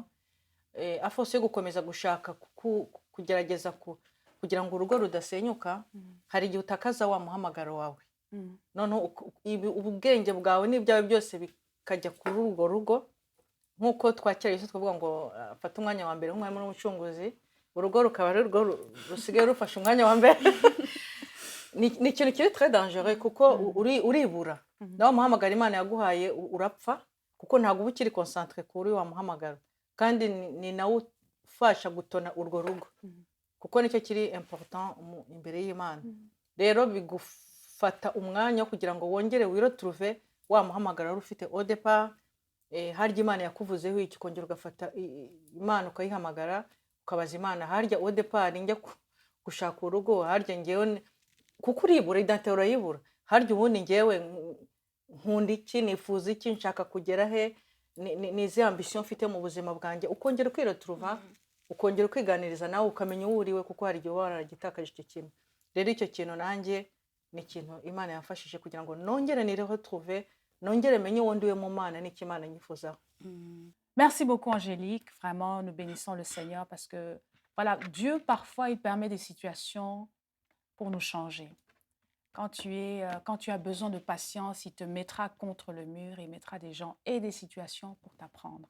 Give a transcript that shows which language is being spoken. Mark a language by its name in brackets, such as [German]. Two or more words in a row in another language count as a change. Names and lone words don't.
[Kinyarwanda] Afose yo gukomeza gushaka kugerageza kugira ngo urugo rudasenyuka, hari igihe utakaza wa muhamagaro wawe. Noneho ubwenge bwawe n'ibyawe byose bikajya kuri urwo rugo. Nkuko twakira Yesu twavuga ngo fata umwanya wa mbere nk'umwami n'umucunguzi, urugo rukaba ari urwo rusigaye rufashe umwanya wa mbere. Ni ikintu kiri [French] très dangereux, [Kinyarwanda] kuko uribura nawe muhamagara Imana yaguhaye urapfa, kuko ntabwo uba ukiri concentré kuri wa muhamagaro, kandi ni nawe ufasha gutona urwo rugo, kuko nicyo kiri important imbere y'Imana. Rero bigufata umwanya kugira ngo wongere wiretrouve wa muhamagaro wari ufite [French] au départ. [Kinyarwanda] Harya Imana yakuvuzeho iki, kongera ugafata Imana ukayihamagara ukabaza Imana, harya [French] au départ [Kinyarwanda] njya gushaka urugo, harya ngewe, kuko uribura identité urayibura, harya ubundi ngewe nkunda iki, nifuza iki, nshaka kugera he, ni izi ambition mfite mu buzima bwanjye. Ukongera kwiretrouva, ukongera kwiganiriza nawe ukamenya uwo uriwe, kuko hari igihe waragitakaje icyo kintu. Rero icyo kintu nanjye ni ikintu Imana yamfashije kugira ngo nongere niretrouve, nongere menye uwo ndiwe mu Mana n'icyo Imana nyifuzaho. [French] Merci beaucoup Angélique, vraiment nous bénissons le Seigneur parce que voilà, Dieu parfois il permet des situations pour nous changer. Quand tu as besoin de patience, il te mettra contre le mur, il mettra des gens et des situations pour t'apprendre.